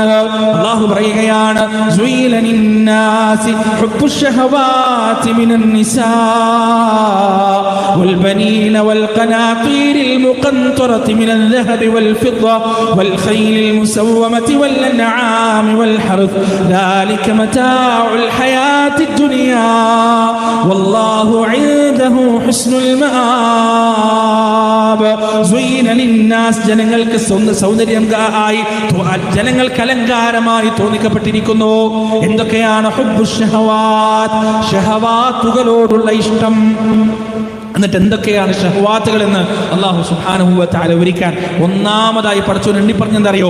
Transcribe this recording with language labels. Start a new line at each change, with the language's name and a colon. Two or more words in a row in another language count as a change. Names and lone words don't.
Malayalam: അല്ലാഹു പറയുകയാണ്,
Arabic: زين للناس حب الشهوات من النساء والبنين والقناطير المقنطرة من الذهب والفضة والخيل المسومة والأنعام والحرث ذلك متاع الحياة الدنيا والله عنده حسن المآب. زين للناس
Malayalam: ജനങ്ങൾക്ക് സൗന്ദര്യം ആയി, ജനങ്ങൾക്ക് അലങ്കാരമായി തോന്നിക്കപ്പെട്ടിരിക്കുന്നു. എന്തൊക്കെയാണ്?
Arabic: حب الشهوات,
Malayalam: ഷഹവാത്തുകളോടുള്ള ഇഷ്ടം. എന്നിട്ട് എന്തൊക്കെയാണ് ഷഹവാത്തുകൾ എന്ന് അല്ലാഹു
Arabic: سبحانه وتعالى
Malayalam: വിവരിക്കാൻ ഒന്നാമതായി പടച്ചോൻ എണ്ണി പറഞ്ഞെന്തറിയോ?